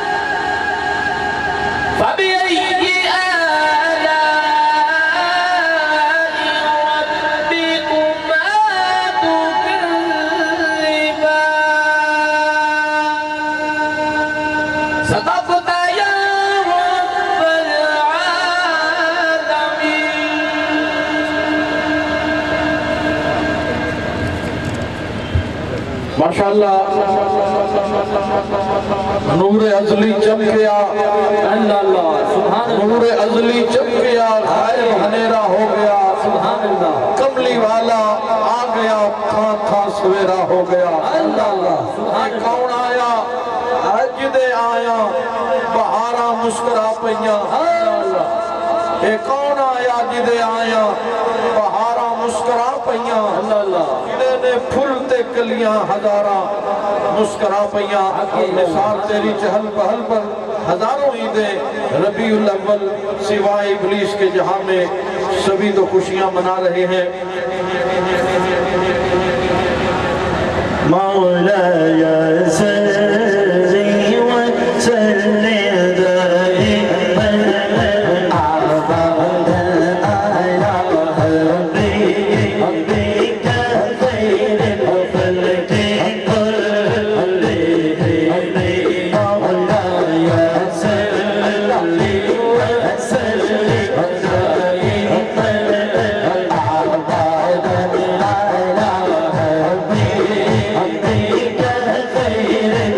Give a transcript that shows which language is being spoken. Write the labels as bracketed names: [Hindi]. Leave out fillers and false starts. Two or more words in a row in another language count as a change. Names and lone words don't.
[Arabic] فبأي آلاء ربكما تكذبان صدقت يا رب العالمين [Punjabi] ਮਾਸ਼ਾਅੱਲਾਹ ਨੂਰ ਅਜ਼ਲੀ ਚਮਕਿਆ [Arabic] الله سبحان [Punjabi] ਨੂਰ ਅਜ਼ਲੀ ਚਮਕਿਆ ਗ਼ਾਇਬ ਹਨੇਰਾ ਹੋ ਗਿਆ [Arabic] سبحان الله [Punjabi] ਕਮਲੀ ਵਾਲਾ ਆ ਗਿਆ ਥਾ ਸਵੇਰਾ ਹੋ ਗਿਆ अल्लाह ਯੇ ਕੌਣ ਆਇਆ ਅੱਜ ਦੇ ਆਇਆ ਬਹਾਰਾਂ ਮੁਸਕੁਰਾ ਪਈਆਂ ਯੇ ਕੌਣ ਆਇਆ ਜਿਦੇ ਆਇਆ ਬਹਾਰਾਂ ਮੁਸਕੁਰਾ ਪਈਆਂ ਜਿਦੇ ਫੁੱਲ ਤੇ ਕਲੀਆਂ ਹਜ਼ਾਰਾਂ ਮੁਸਕੁਰਾ ਪਈਆਂ [Urdu] مثال تیری چہل پہل پر ہزاروں عیدیں ربیع الاول سوائے ابلیس کے جہاں میں سبھی تو خوشیاں منا رہے ہیں. [Arabic] مولاي صل وسلم دائما ابدا على حبيبك خير الخلق كلهم مولاي صل وسلم دائما ابدا على حبيبك خير